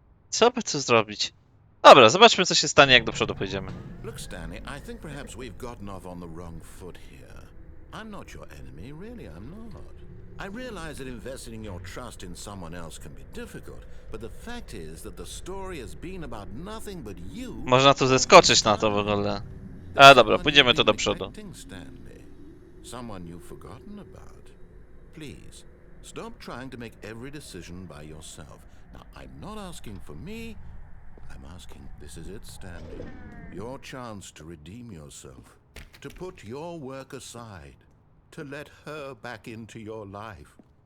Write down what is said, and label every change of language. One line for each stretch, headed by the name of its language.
Polish: Co by tu zrobić? Dobra, zobaczmy co się stanie jak do przodu pójdziemy.
English: Look, Stanley, I think perhaps we've gotten off on the wrong foot here. I'm not your enemy, really, I'm not. I realize that investing your trust in someone else can be difficult, but the fact is that the story has been about nothing but you.
Polish: Można tu zeskoczyć na to w ogóle. A dobra, pójdziemy tu do przodu.
English: Stanley. Someone you've forgotten about. Please, stop trying to make every decision by yourself. Now, I'm not asking for me. I'm asking, this is it, Stanley. Your chance to redeem yourself, to put your work aside, to let her back into your life.